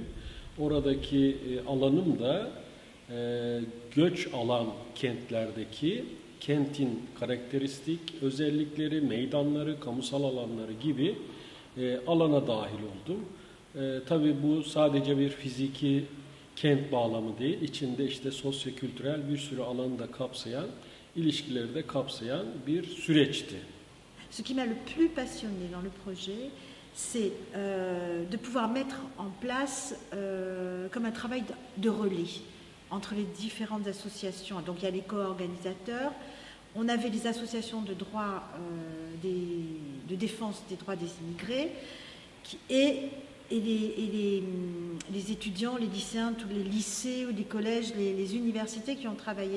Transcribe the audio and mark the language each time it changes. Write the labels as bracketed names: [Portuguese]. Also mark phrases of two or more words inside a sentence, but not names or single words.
[Turkish] Oradaki alanım da göç alan kentlerdeki kentin karakteristik özellikleri, meydanları, kamusal alanları gibi alana dahil oldum. Tabii bu sadece bir fiziki kent bağlamı değil, içinde işte sosyo-kültürel bir sürü alanı da kapsayan, ilişkileri de kapsayan bir süreçti. [French] Ce qui m'a le plus passionné dans le projet, c'est de pouvoir mettre en place comme un travail de relais entre les différentes associations. Donc il y a les co-organisateurs, on avait les associations de droit, de défense des droits des immigrés, et les étudiants, les lycéens, tous les lycées ou les collèges, les universités qui ont travaillé.